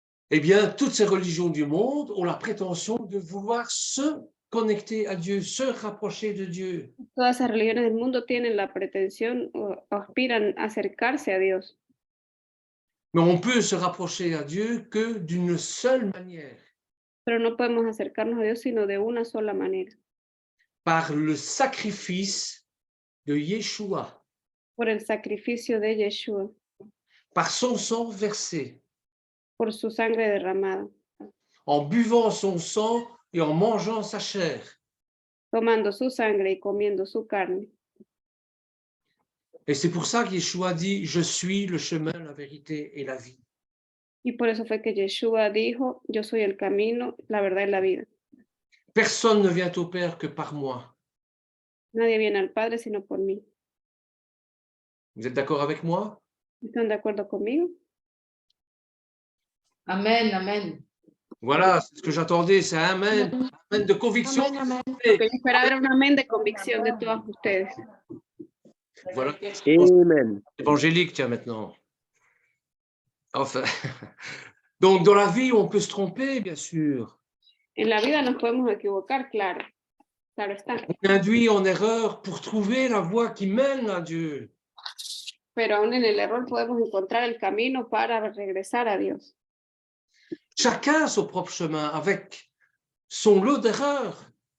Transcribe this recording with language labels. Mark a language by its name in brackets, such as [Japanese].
[French] Eh bien, toutes ces religions du monde ont la prétention de vouloir se connecter à Dieu, se rapprocher de Dieu. [Spanish] Todas esas religiones del mundo tienen la pretensión o aspiran a acercarse a Dios, [French] Mais on peut se rapprocher à Dieu que d'une seule manière, [Spanish] pero no podemos acercarnos a Dios sino de una sola manera, [French] par le sacrifice de Yeshua, [Spanish] por el sacrificio de Yeshua, [French] par son sang versé, [Spanish] por su sangre derramada, [French] en buvant son sang et en mangeant sa chair. [Spanish] tomando su sangre y comiendo su carne. [French] Et c'est pour ça que Yeshua dit, je suis le chemin, la vérité et la vie. [Spanish] Y por eso fue que Yeshua dijo, yo soy el camino, la verdad y la vida. [French] Personne ne vient au Père que par moi. [Spanish] Nadie viene al Padre sino por mí. [French] Vous êtes d'accord avec moi? [Spanish] ¿Están de acuerdo conmigo? Amen, amen. [French] Voilà, c'est ce que j'attendais, c'est un amen, amen de conviction. Amen, amen. [Spanish] Lo que yo esperaba era un amén de convicción de todos ustedes. [French] Voilà, Amen. évangélique, tiens, maintenant. Enfin, donc dans la vie, on peut se tromper, bien sûr. [Spanish] En la vida nos podemos equivocar, claro. Claro está. [French] On est induit en erreur pour trouver la voie qui mène à Dieu. [Spanish] Pero aún en el error podemos encontrar el camino para regresar a Dios. [French] Chacun son propre chemin, avec son lot d'erreurs.